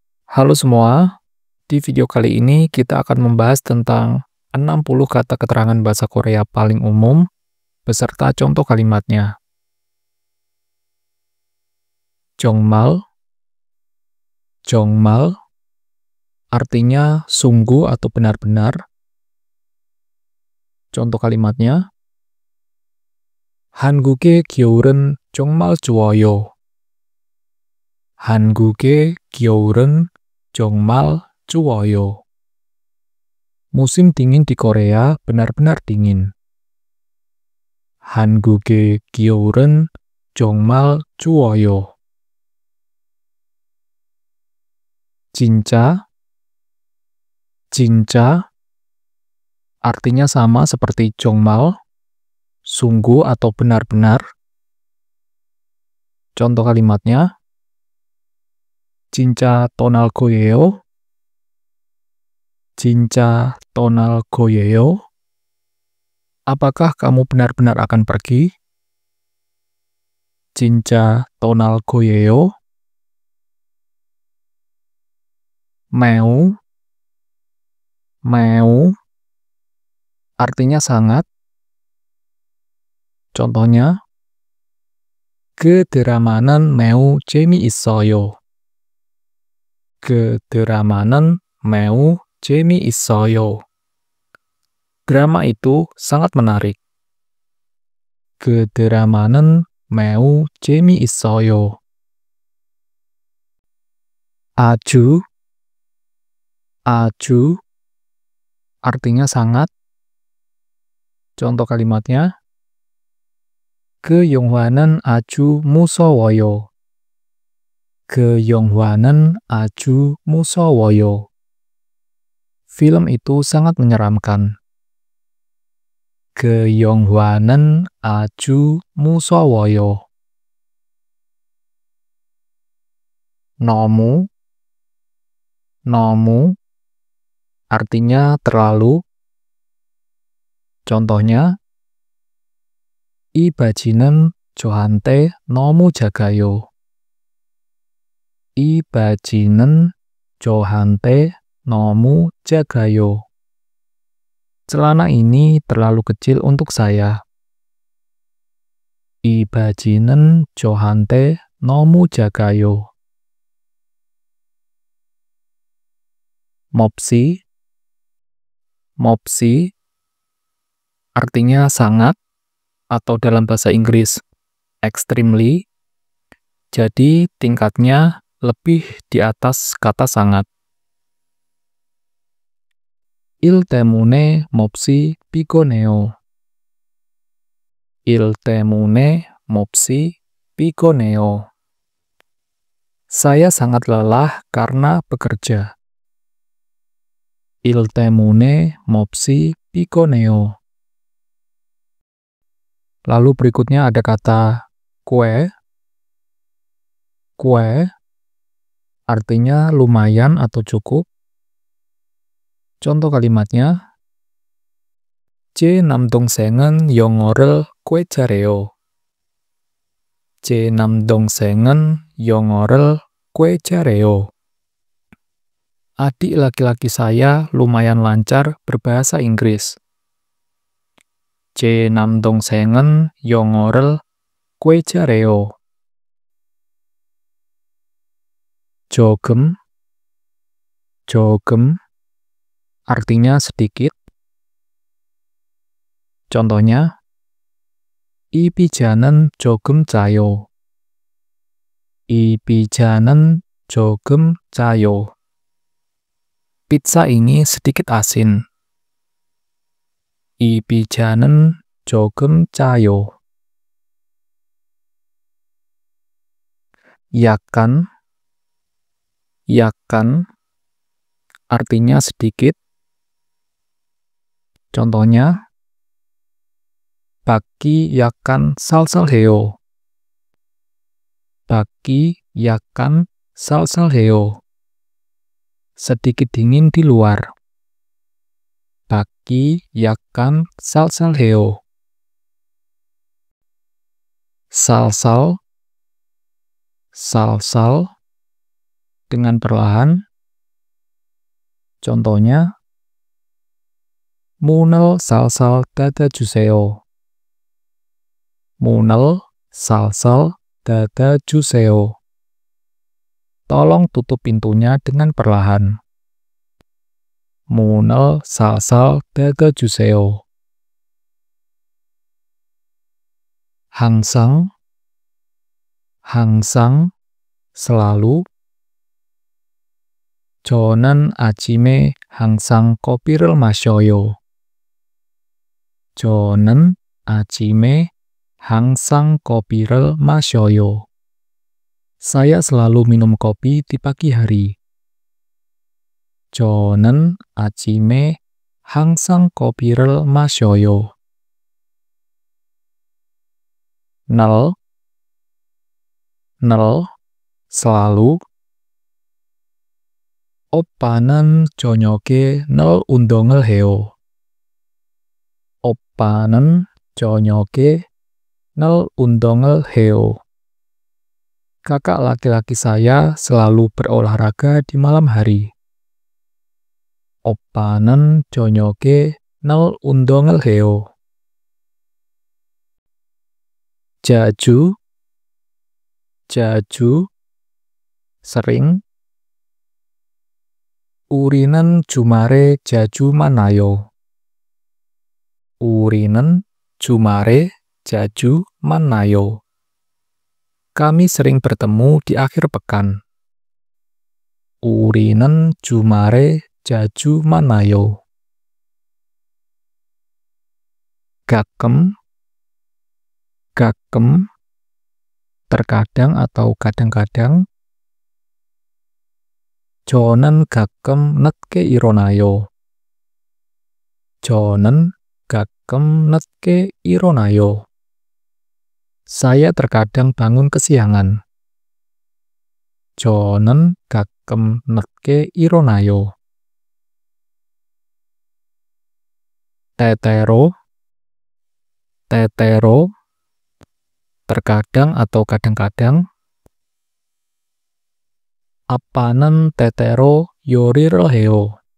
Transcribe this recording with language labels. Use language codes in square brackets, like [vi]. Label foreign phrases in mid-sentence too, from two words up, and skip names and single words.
[id] Halo semua, di video kali ini kita akan membahas tentang 60 kata keterangan bahasa Korea paling umum beserta contoh kalimatnya. 정말, 정말 artinya sungguh atau benar-benar. Contoh kalimatnya, [ko] 한국의 겨울은 정말 좋아요. 한국의 겨울은 정말 좋아요. [id] Musim dingin di Korea benar-benar dingin. [ko] 한국의 겨울은 정말 좋아요. [id] 진짜, 진짜 artinya sama seperti 정말, sungguh atau benar-benar. Contoh kalimatnya, [ko] 진짜 떠날 거예요. 진짜 떠날 거예요. [id] Apakah kamu benar-benar akan pergi? [ko] 진짜 떠날 거예요. [id] 매우, 매우 artinya sangat. Contohnya, [ko] 그 드라마는 매우 재미있어요. 그 드라마는 매우 재미있어요. [id] Drama itu sangat menarik. [ko] 그 드라마는 매우 재미있어요. [id] 아주, 아주 artinya sangat. Contoh kalimatnya, [ko] 그 영화는 아주 무서워요. 그 영화는 아주 무서워요. [id] Film itu sangat menyeramkan. [ko] 그 영화는 아주 무서워요. [id] 너무, 너무 artinya terlalu. Contohnya, [ko] 이 바지는 저한테 너무 작아요. 이 바지는 저한테 너무 작아요. [id] Celana ini terlalu kecil untuk saya. [ko] 이 바지는 저한테 너무 작아요. [id] 몹시, 몹시 artinya sangat, atau dalam bahasa Inggris extremely, jadi tingkatnya lebih di atas kata sangat. [ko] 일 때문에 몹시 피곤해요. 일 때문에 몹시 피곤해요. [id] Saya sangat lelah karena bekerja. [ko] 일 때문에 몹시 피곤해요. [id] Lalu berikutnya ada kata kue. Kue artinya lumayan atau cukup. Contoh kalimatnya, [ko] 제 남동생은 영어를 꽤 잘해요. 제 남동생은 영어를 꽤 잘해요. [id] Adik laki-laki saya lumayan lancar berbahasa Inggris. [ko] 제 남동생은 영어를 꽤 잘해요. [id] 조금, 조금 artinya sedikit. Contohnya, [ko] 이 피자는 조금 짜요. 이 피자는 조금 짜요. [id] Pizza ini sedikit asin. [ko] 이 피자는 조금 짜요. [id] 약간, 약간 artinya sedikit. Contohnya, [ko] 밖이 약간 쌀쌀해요. 밖이 약간 쌀쌀해요. [id] Sedikit dingin di luar. [ko] 밖이 약간 쌀쌀해요. 살살, [id] salsal dengan perlahan. Contohnya, [ko] 문을 살살 닫아주세요. 문을 살살 닫아주세요. [id] Tolong tutup pintunya dengan perlahan. [ko] 문을 살살 닫아주세요. 항상, 항상, selalu. 저는 아침에 항상 커피를 마셔요. 저는 아침에 항상 커피를 마셔요. [id] Saya selalu minum kopi di pagi hari. [ko] 저는 아침에 항상 커피를 마셔요. 늘, 늘, selalu. 오빠는 저녁에 늘 운동을 해요. 오빠는 저녁에 늘 운동을 해요. [id] Kakak laki-laki saya selalu berolahraga di malam hari. [ko] 오빠는 저녁에 늘 운동을 해요. 자주, 자주, sering. 우리는 주말에 자주 만나요. 우리는 주말에 자주 만나요. [id] Kami sering bertemu di akhir pekan. [ko] 우리는 주말에 자주 만나요. 가끔, 가끔, [id] terkadang atau kadang-kadang. [ko] 저는 가끔 늦게 일어나요. 저는 가끔 늦게 일어나요. [id] Saya terkadang bangun kesiangan. [ko] 저는 가끔 늦게 일어나요. 때때로, 때때로, [id] terkadang atau kadang-kadang. [ko] 아빠는 때때로 요리를 해요.